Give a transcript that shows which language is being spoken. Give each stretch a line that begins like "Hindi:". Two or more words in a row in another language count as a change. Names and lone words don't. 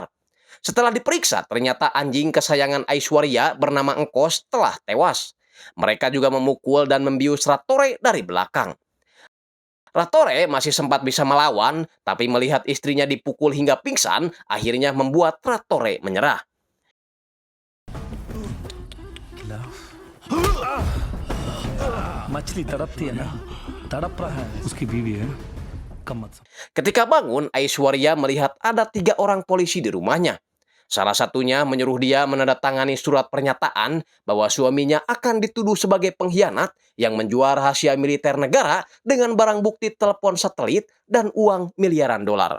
Indonesian: Setelah diperiksa, ternyata anjing kesayangan Aishwarya bernama Engkos telah tewas. Mereka juga memukul dan membius Ratore dari belakang. Ratore masih sempat bisa melawan, tapi melihat istrinya dipukul hingga pingsan, akhirnya membuat Ratore menyerah.
Hindi: मछली तड़पती है ना, तड़प रहा है उसकी बीवी है.
Indonesian: Ketika bangun, Aishwarya melihat ada 3 orang polisi di rumahnya. Salah satunya menyuruh dia menandatangani surat pernyataan bahwa suaminya akan dituduh sebagai pengkhianat yang menjual rahasia militer negara dengan barang bukti telepon satelit dan uang miliaran dolar.